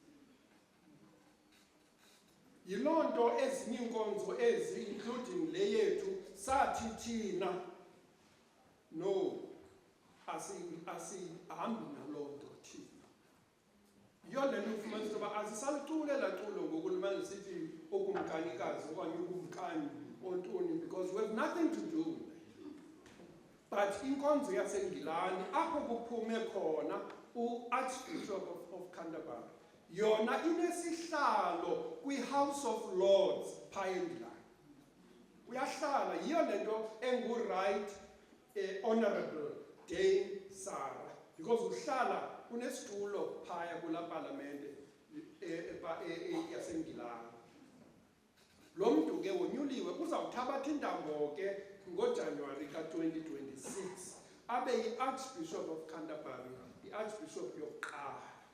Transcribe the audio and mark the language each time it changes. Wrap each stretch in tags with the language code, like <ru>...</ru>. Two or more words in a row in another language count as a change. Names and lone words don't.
<xh>Yiloo nto ezinye iinkonzo ezi, including le yethu, sathi thina no, asihambi naloo nto thina. Yiyo le nto ufumanisa into yoba asisalicule laa culo ngoku limane sithi okumkanikazi okanye ukumkani ontoni,</xh> <en>because we have nothing to do with it.</en> <xh>But inkonzo yaseNgilane apho kuphume khona uArchbishop of Canterbury, yona inesihlalo kwi-House of Lords phaya eNgilane. Uyahlala, yiyo le nto engu-Right Honourable Dame Sarah, because uhlala unesitulo phaya kulaa palamente yaseNgilane. Lo mntu ke wonyuliwe uzawuthabatha intambo ke ngoJanuwari ka-2026 abe yi-Archbishop of Canterbury, i-Archbishop yokuqala.</xh>